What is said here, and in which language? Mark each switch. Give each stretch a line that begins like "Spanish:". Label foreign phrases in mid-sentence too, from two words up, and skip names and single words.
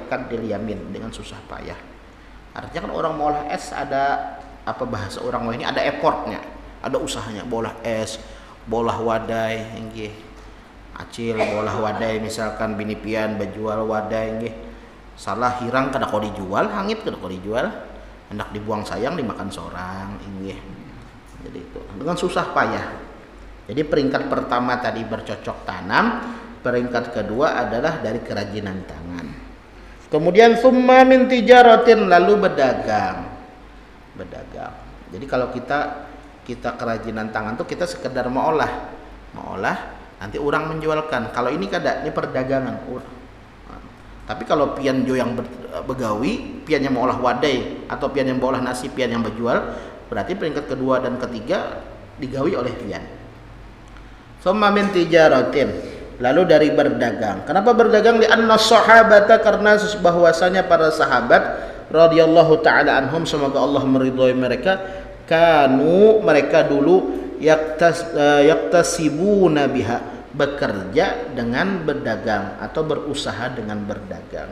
Arabic: كد اليمين,
Banjar: dengan susah payah. Artinya kan orang mau olah es ada apa bahasa orang ini, ada effortnya, ada usahanya. Bolah es, bolah wadai, nggih. Acil bolah wadai misalkan binipian berjual wadai nggih. Salah hirang kada kau dijual, hangit kada kau dijual. Hendak dibuang sayang dimakan seorang, nggih. Jadi itu dengan susah payah. Jadi peringkat pertama tadi bercocok tanam, peringkat kedua adalah dari kerajinan tangan. Kemudian
Arabic: ثم من تجارة,
Banjar: lalu berdagang. Jadi kalau kita kerajinan tangan tuh kita sekedar mau olah, nanti orang menjualkan. Kalau ini kada, ini perdagangan. Tapi kalau pian jo yang begawi, pian yang mau olah wadai atau pian yang olah nasi, pian yang berjual, berarti peringkat kedua dan ketiga digawi oleh pian.
Arabic: ثم من تجارة,
Banjar: lalu dari berdagang. Kenapa berdagang?
Arabic: لأن الصحابة,
Banjar: karena bahwasanya para sahabat
Arabic: رضي الله تعالى عنهم,
Banjar: semoga Allah meridhai mereka, kanu, mereka dulu
Arabic: يكتسبون بها,
Banjar: bekerja dengan berdagang atau berusaha dengan berdagang.